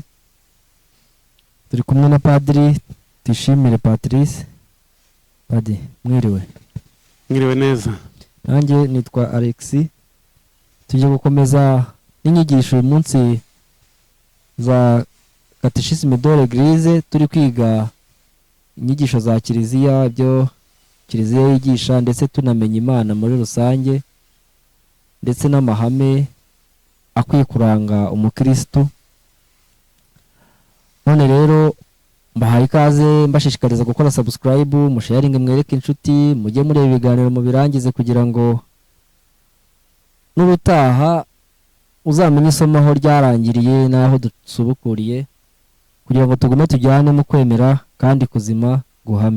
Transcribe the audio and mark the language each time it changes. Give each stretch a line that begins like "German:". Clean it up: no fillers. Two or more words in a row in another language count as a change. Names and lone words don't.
Kinyarwanda: Turi kumwe na Padiri Tuyishimire Patrice. Padiri, mwiriwe. Mwiriwe neza. Nanjye nitwa Alexis. Tujye gukomeza n'inyigisho uyu munsi za
French: Catéchisme de l'Église.
Kinyarwanda: Turi kwiga inyigisho za kiliziya, ibyo kiliziya yigisha, ndetse tunamenya Imana muri rusange, ndetse n'amahame akwiye kuranga umukristo. None rero mbahaye ikaze, mbashishikariza gukora subscribe, musharinge, mwereke inshuti, mujye mureba ibiganiro mu birangize kugira ngo n'ubutaha uzamenye isomo aho ryarangiriye n'aho dusubukuriye, kugira ngo tugume tujyane mu kwemera kandi kuzima guhamye.